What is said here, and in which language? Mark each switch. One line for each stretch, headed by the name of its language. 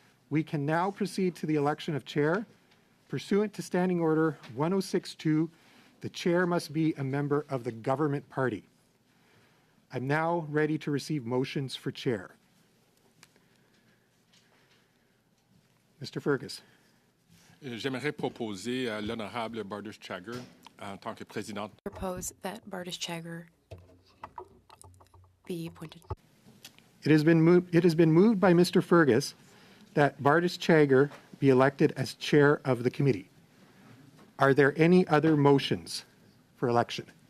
English: We can now proceed to the election of chair. Pursuant to Standing Order 1062, the chair must be a member of the government party. I'm now ready to receive motions for chair. Mr. Fergus.
French: J'aimerais proposer à l'honorable Bardis-Chagger en tant que présidente.
English: Propose that Bardis-Chagger be appointed. It has been moved by Mr. Fergus that Bardis-Chagger be elected as chair of the committee. Are there any other motions for election?